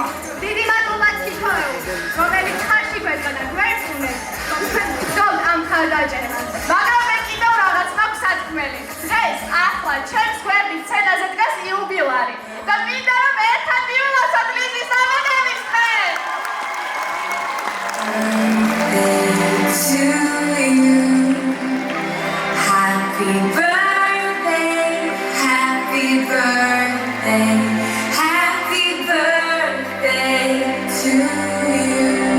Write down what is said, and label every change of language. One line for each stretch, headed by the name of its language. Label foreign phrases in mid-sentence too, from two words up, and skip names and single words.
Georgian: დიდი მადლობა თითოეულს, რომელიც ხარში გვედგა და გვერდუნებს, რომ ჩვენ ვგზავნთ ამ მხარდაჭერას. მაგრამ მე კიდევ რაღაც მაქვს სათქმელი. დღეს, ახლა, ჩვენს გვერდის სცენაზე დგას იუბილარი და მინდა რომ ერთად მივიღოთ თბილისის ამერიკის დღე.
English: Happy birthday, happy birthday, happy birthday to you.